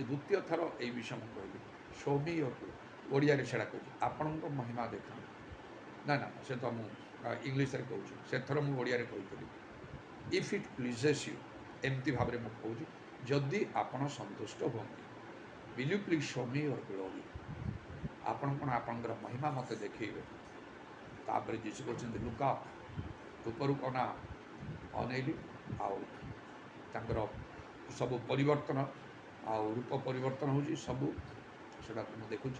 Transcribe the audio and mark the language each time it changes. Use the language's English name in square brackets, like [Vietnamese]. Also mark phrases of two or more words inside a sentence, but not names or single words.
[Odia] ଦ୍ୱିତୀୟ ଥର ଏଇ ବିଷୟ ମୁଁ କହିଲି, ସୌମ୍ୟକୁ ଓଡ଼ିଆରେ ସେଇଟା କହୁଛି, ଆପଣଙ୍କ ମହିମା ଦେଖାନ୍ତୁ। ନା ସେ ତ ମୁଁ ଇଂଲିଶରେ କହୁଛି, ସେଥର ମୁଁ ଓଡ଼ିଆରେ କହିଥିଲି, [English] if it pleases you, [Odia] ଏମିତି ଭାବରେ ମୁଁ କହୁଛି, ଯଦି ଆପଣ ସନ୍ତୁଷ୍ଟ ହୁଅନ୍ତି, [English] will you please show me your glory? [Odia] ଆପଣ କ'ଣ ଆପଣଙ୍କର ମହିମା ମୋତେ ଦେଖେଇବେ? ତାପରେ ଯୀଶୁ କହିଛନ୍ତି, ଲୁକା ଉପରକୁ ଅନେଇଲି। ଆଉ ତାଙ୍କର ସବୁ ପରିବର୍ତ୍ତନ, ଆଉ ରୂପ ପରିବର୍ତ୍ତନ ହେଉଛି ସବୁ, ସେଟାକୁ ମୁଁ ଦେଖୁଛି।